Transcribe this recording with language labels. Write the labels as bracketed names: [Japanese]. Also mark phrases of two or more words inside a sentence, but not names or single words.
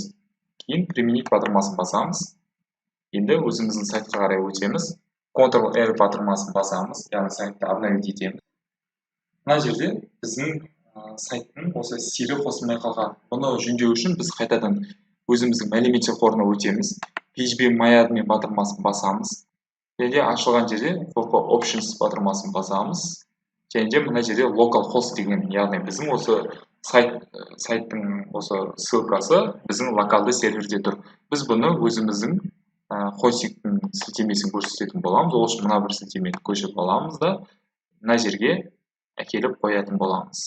[Kazakh] Кейін применить батырмасын басамыз. Енді өзіміздің сайтқа қарай өтеміз. Ctrl-R батырмасын басамыз, яғни сайтты обновить етеміз. Мына жерде біздің сайттың осы стилі қосылмай қалған. Бұны жөндеу үшін біз қайтадан өзіміздің мәліметтер қорына өтеміз. php-my-admin батырмасын басамыз. Және де ашылған жерде wp options батырмасын басамыз. Және де мына жерде [English] local host [Kazakh] деген, яғни біздің осы сайттың осы ссылкасы біздің локалды серверде тұр. Біз бұны өзіміздің хостингтің сілтемесін көрсететін боламыз. Ол үшін мына бір сілтемені көшіріп аламыз да мына жерге әкеліп қоятын боламыз.